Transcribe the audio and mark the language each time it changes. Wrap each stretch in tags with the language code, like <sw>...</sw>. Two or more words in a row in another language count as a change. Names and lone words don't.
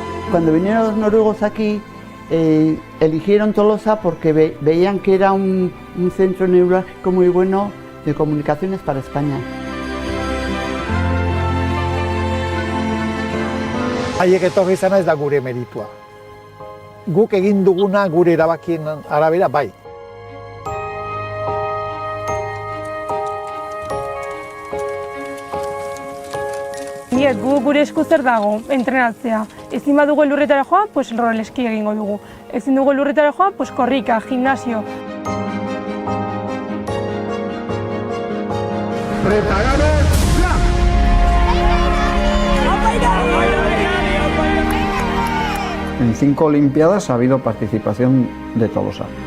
<es>Cuando vinieron los noruegos aquí, eligieron Tolosa porque veían que era un centro neurálgico muy bueno de comunicaciones para España.</es> <eu>Haiek etorri izana ez da gure meritua. Guk egin duguna gure erabakien arabera bai. Gure esku zer dago, entrenatzea. Ezin badugu elurretara joan, pues roleski egingo dugu. Ezin dugu elurretara joan, pues korrika, gimnasio.</eu> <es>Preparados, ya! En 5 Olimpiadas ha habido participación de Tolosa.</es>